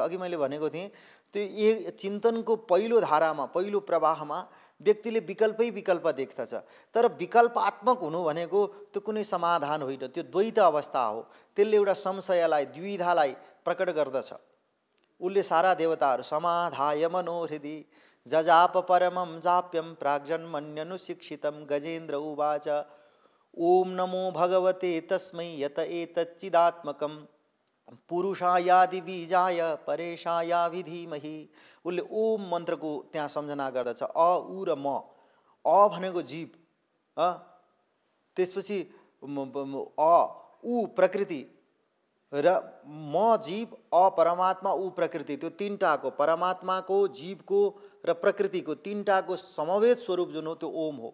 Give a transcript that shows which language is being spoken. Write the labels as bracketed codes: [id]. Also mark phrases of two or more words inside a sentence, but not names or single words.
[ne] अघि मैले भनेको थिएँ, त्यो चिन्तनको पहिलो धारामा, पहिलो प्रवाहमा व्यक्तिले विकल्प देख्दछ। तर विकल्पात्मक हुनु भनेको त्यो कुनै समाधान होइन, त्यो द्वैत अवस्था हो। त्यसले एउटा संशयलाई, द्विधालाई प्रकट गर्दछ। उसले सारा देवताहरू [sa] समाधाय मनोहृदि जजाप परमं जाप्यम प्राग्जन्मन्यनुशिक्षितं गजेन्द्र उवाच ओम नमो भगवते तस्मै यत एतच्चिदात्मकं पुरुषायादि बीजाय परेशायाभि धीमहि। [ne] उसले ओम मन्त्रको त्यहाँ सम्झना गर्दछ। अ, उ र म। अ भनेको जीव, त्यसपछि अ, उ प्रकृति र म जीव, अ परमात्मा, उ प्रकृति। त्यो तीनटाको, परमात्माको, जीवको र प्रकृतिको तीनटाको समवेत स्वरूप जुन हो त्यो ओम हो।